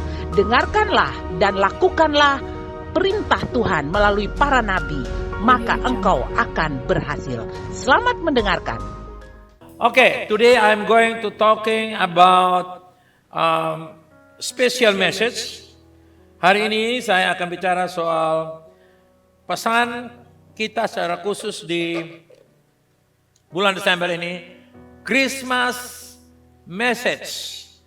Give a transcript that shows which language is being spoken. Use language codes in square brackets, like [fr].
[id] Dengarkanlah dan lakukanlah perintah Tuhan melalui para nabi, maka engkau akan berhasil. Selamat mendengarkan. [en] Okay, today I'm going to talking about special message. [id] Hari ini saya akan bicara soal pesan kita secara khusus di bulan Desember ini, Christmas message.